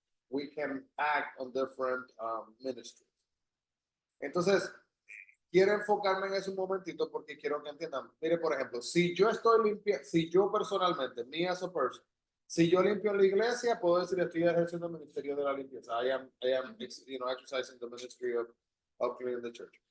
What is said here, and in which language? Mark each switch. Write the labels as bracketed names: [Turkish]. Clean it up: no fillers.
[English] We can act on different ministries. [Spanish] Entonces, quiero enfocarme en eso un momentito porque quiero que entiendan. Mire, por ejemplo, si yo personalmente, [English] me as a person, [Spanish] si yo limpio la iglesia, puedo decir estoy ejerciendo el ministerio de la limpieza. [English] I am exercising the ministry of cleaning the church.